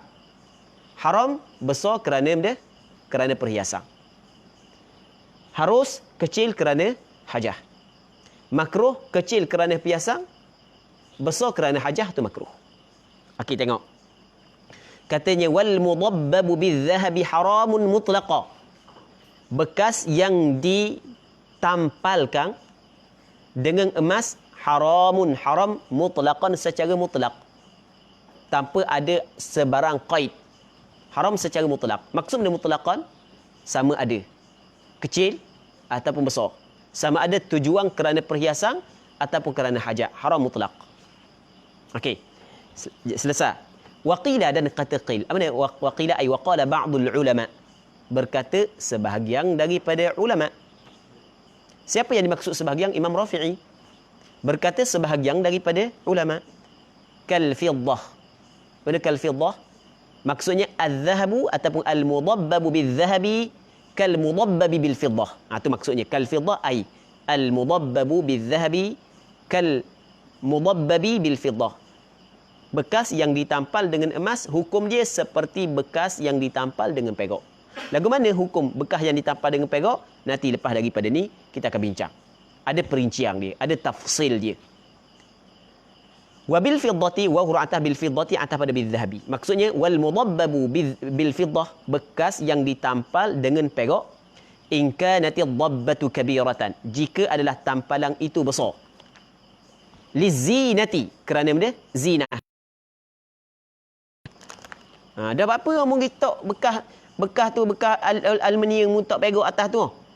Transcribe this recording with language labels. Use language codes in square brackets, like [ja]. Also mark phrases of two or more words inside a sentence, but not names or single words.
[ms] Haram besar kerana perhiasan. Harus kecil kerana hajah. Makruh kecil kerana perhiasan, besar kerana hajah, tu makruh. Okey, tengok. [ar] Katanya والمضبب بالذهب حرام مطلقا. [ms] Bekas yang ditampalkan dengan emas haramun, [ar] حرام مطلقا [ms] secara mutlak. Tanpa ada sebarang qaid. Haram secara mutlak. Maksud dengan mutlaqan, sama ada kecil ataupun besar. Sama ada tujuan kerana perhiasan ataupun kerana hajat. Haram mutlak. Okey. Selesai. Waqila dan kata qil. Apa ni? [ar] وقيل أي وقال بعض العلماء. [ms] Berkata sebahagian daripada ulama. Siapa yang dimaksud sebahagian? Imam Rafi'i. Berkata sebahagian daripada ulama. [ar] كالفضة. Mana كالفضة? Maksudnya al-zahabu ataupun المضبب بالذهب كالمضبب بالفضة. [ms] Itu maksudnya. [ar] كالفضة أي المضبب بالذهب كالمضبب بالفضة. [ms] Bekas yang ditampal dengan emas, hukum dia seperti bekas yang ditampal dengan perak. Lagu mana hukum bekas yang ditampal dengan perak? Nanti lepas daripada ni, kita akan bincang. Ada perincian dia, ada tafsil dia. [ar] وبالفضة وحرعته بالفضة أته pada بالذهب. Maksudnya والمضبب بالفضة, [ms] bekas yang ditampal dengan perak, [ar] إن كانت الضبة كبيرة, [ms] jika adalah tampalan itu besar. Lizinati, kerana benda zinah. Dah apa orang gitok bekas tu bekas aluminium untuk perak atas tu.